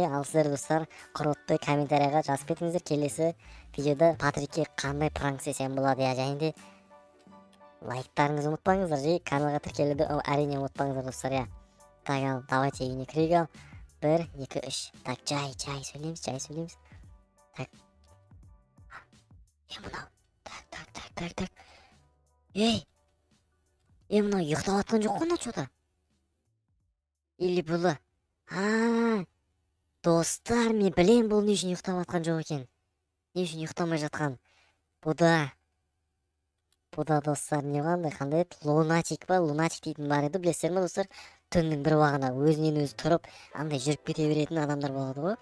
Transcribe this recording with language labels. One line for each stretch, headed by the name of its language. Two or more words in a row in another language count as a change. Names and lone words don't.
Kazakh: Ал сіздер, достар, құрметті комментарияға жазып кетіңіздер, келесі видеода Патрикке қандай пранк істесем болады, иә, және де лайктарыңызды ұмытпаңыздар, же каналға тіркелуді әрине ұмытпаңыздар, достар, иә. Так, ал, давайте үйіне кірейік, ал. 1, 2, 3. Так, жай сөйлейміз. Так. Мынау. Так. Мынау ұйықтап атқан жоқ қой,
Russian: что-то.
Kazakh: Или бұлы. Достар, мен білем бұл не үшін ұйықтап атқан жоқ екен. Не үшін ұйықтамай жатқан. Бұда, достар, не қандай еді? Лунатик ба? Лунатик дейтін бар еді, білесіздер ме, достар? Түннің бір уағында өзінен өзі тұрып, андай жүріп кете беретін адамдар болады ғой.